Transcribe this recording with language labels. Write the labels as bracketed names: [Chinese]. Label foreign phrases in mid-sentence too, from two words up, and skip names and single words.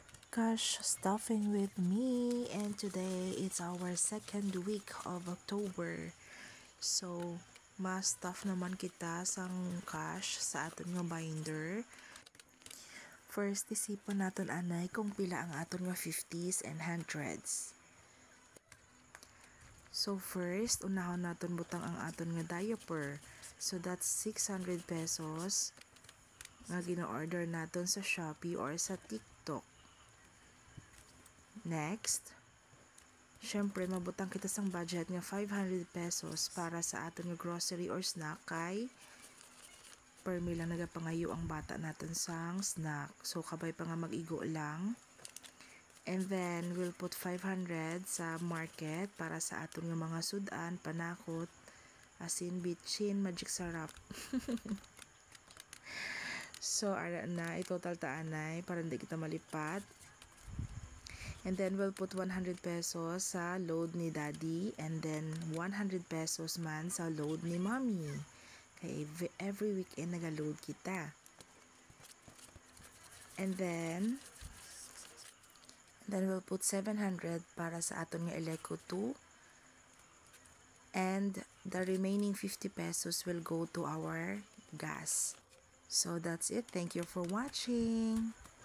[English] Cash stuffing with me, and today it's our second week of October. [Hiligaynon] So, mas stuff naman kita sang cash sa aton nga binder. First, isipan naton anay kung pila ang aton nga [English] 50s and 100s. [Hiligaynon] So first, unahon naton butang ang aton nga diaper. [English] So that's 600 pesos [Hiligaynon] nga gina-order naton sa Shopee or sa TikTok. Next, syempre mabutang kita sang budget nga 500 pesos para sa aton nga grocery or snack kay per meal lang nagapangayo ang bata naton sang snack. So kabay pa nga mag-igo lang. [English] And then we'll put 500 [Hiligaynon] sa market para sa aton nga mga sudan, panakot, asin, bitchin, magic sarap. So ara na i-total taanay para hindi kita malipat. [English] And then we'll put 100 pesos [Hiligaynon] sa load ni daddy [English] and then 100 pesos [Hiligaynon] man sa load ni mommy. Kaya every weekend nag-load kita. [English] And then we'll put 700 [Hiligaynon] para sa aton nga Eleco 2. [English] And the remaining 50 pesos will go to our gas. So that's it. Thank you for watching.